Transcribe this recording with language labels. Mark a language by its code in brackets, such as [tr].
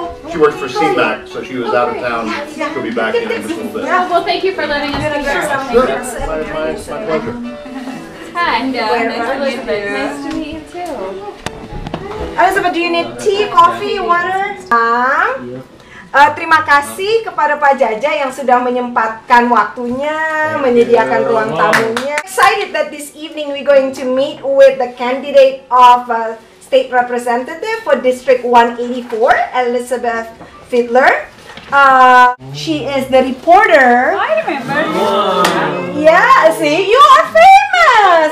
[en] She works for CMAC, so she was out of town. She'll be back in just a little bit. Yeah, well, thank you for letting us be here. Sure, my pleasure. Hi, Elizabeth. Nice to meet you too. Elizabeth, do you need tea, coffee, water? [id] Terima kasih kepada Pak Jaja yang sudah menyempatkan waktunya, menyediakan ruang tamunya. [en] Excited that this evening we're going to meet with the candidate of State Representative for District 184, Elizabeth Fiedler. She is the reporter. I remember. Yeah, see, you are famous.